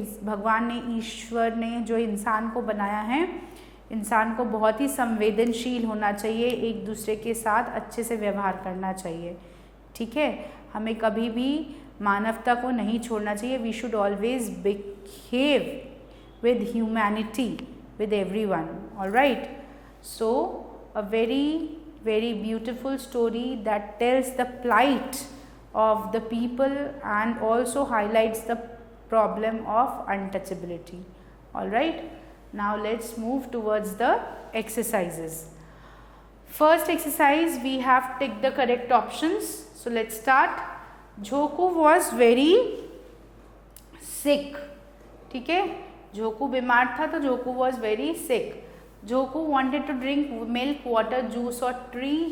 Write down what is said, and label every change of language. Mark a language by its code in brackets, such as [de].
[hi] भगवान ने, ईश्वर ने जो इंसान को बनाया है, इंसान को बहुत ही संवेदनशील होना चाहिए, एक दूसरे के साथ अच्छे से व्यवहार करना चाहिए, ठीक है। हमें कभी भी मानवता को नहीं छोड़ना चाहिए। [en] We should always behave with humanity with everyone, alright. So a very beautiful story that tells the plight of the people and also highlights the problem of untouchability. All right, now let's move towards the exercises. First exercise, we have ticked the correct options. So let's start. Jhoku was very sick. [hi] ठीक है, Jhoku बीमार था तो [en] Jhoku was very sick. Jhoku wanted to drink milk, water, juice or tea.